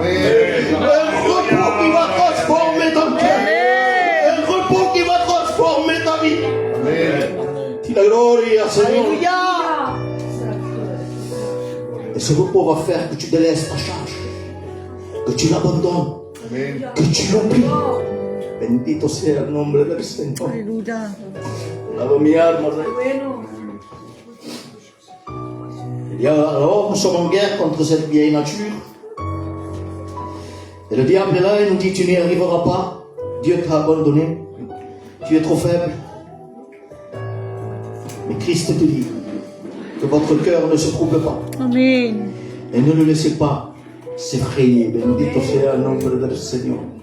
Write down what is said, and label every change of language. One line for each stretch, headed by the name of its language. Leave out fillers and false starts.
French: Un repos qui va transformer ton cœur. Un repos qui va transformer ta vie. Dis la gloria, Seigneur. Alléluia. Et ce repos va faire que tu délaisses ta charge, que tu l'abandonnes, que tu l'oublies.
Spanish: Bendito sea el nombre del Señor.
French: Alléluia.
Spanish: Alaba mi alma, Rey.
French: Et alors, nous sommes en guerre contre cette vieille nature. Et le diable est là et nous dit, tu n'y arriveras pas. Dieu t'a abandonné. Tu es trop faible. Mais Christ te dit que votre cœur ne se trouble pas.
Spanish: Amén.
French: Et ne le laissez pas s'effrayer.
Spanish: Bendito sea el nombre del Señor.